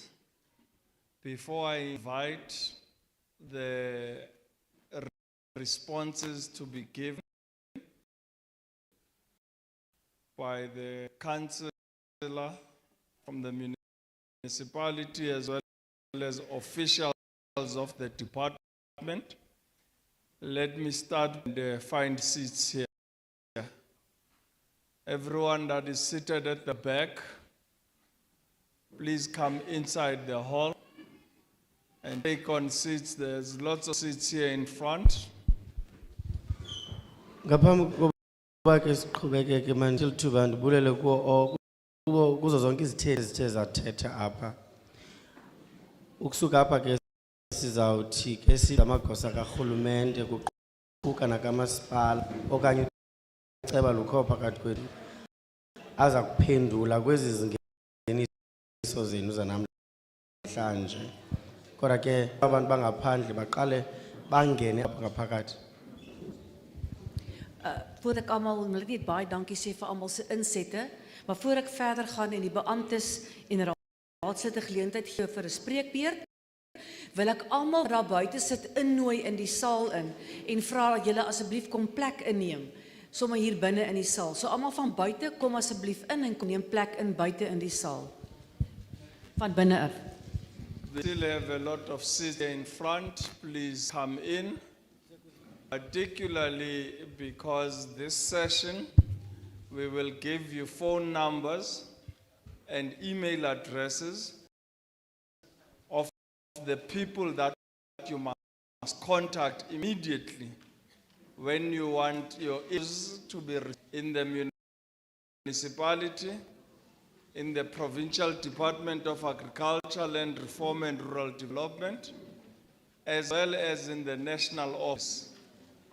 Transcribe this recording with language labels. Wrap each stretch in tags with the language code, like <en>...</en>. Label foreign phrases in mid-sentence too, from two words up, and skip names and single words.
<en>Before I invite the responses to be given by the councillor from the municipality as well as officials of the department, let me start and find seats here. Everyone that is seated at the back, please come inside the hall and take on seats. There's lots of seats here in front.</en> <xh>Ngaphambi kokuba ke siqhubekeke manje lithuba ndibulele kuzo zonke izithethe ezithe zathetha apha. Ukusuka apha ke sizawuthi ke amagosa karhulumente kuquka nakamasipala okanye uceba lukho phakathi kwethu aza kuphendula kwezi zingeniso zenu zanamhlanje. Kodwa ke abantu bangaphandle baqale bangene apha ngaphakathi.</xh> <af>Voordat ek almal wil net baie dankie sê vir almal se insette, maar voor ek verder gaan en die beamptes en raadslede geleentheid gee vir 'n spreekbeurt, wil ek almal daar buite sit innooi in die saal in en vra dat julle asseblief kom plek inneem, sommer hier binne in die saal. So almal van buite kom asseblief in en kom neem plek in buite in die saal. Van binne af.</af> <en>We still have a lot of seats in front. Please come in. Particularly because this session, we will give you phone numbers and email addresses of the people that you must contact immediately when you want your issues to be in the municipality, in the Provincial Department of Agriculture, Land Reform and Rural Development, as well as in the National Office.</en>